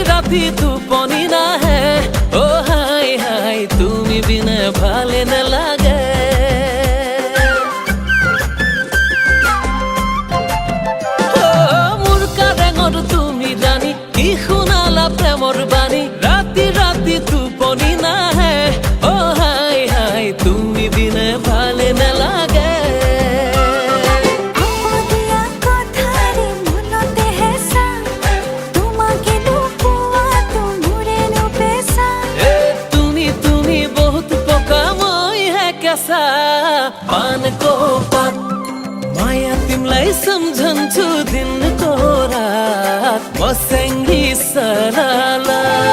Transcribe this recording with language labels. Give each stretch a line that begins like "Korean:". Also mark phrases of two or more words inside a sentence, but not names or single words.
Assamese: राती টোপনি নাহে ও হাই হাই তুমি বিনে ভালে নালাগে মোৰ কাৰেঙৰ তুমি ৰাণী কি শুনালা প্ৰেমৰ বাণী ৰাতি ৰাতি টোপনি নাহে ও হাই হাই তুমি বিনে ভালে নালাগে
Nepali: पान को पात माया तिमलाई सम्झन्छु दिनको रात बसेङ्गी सरला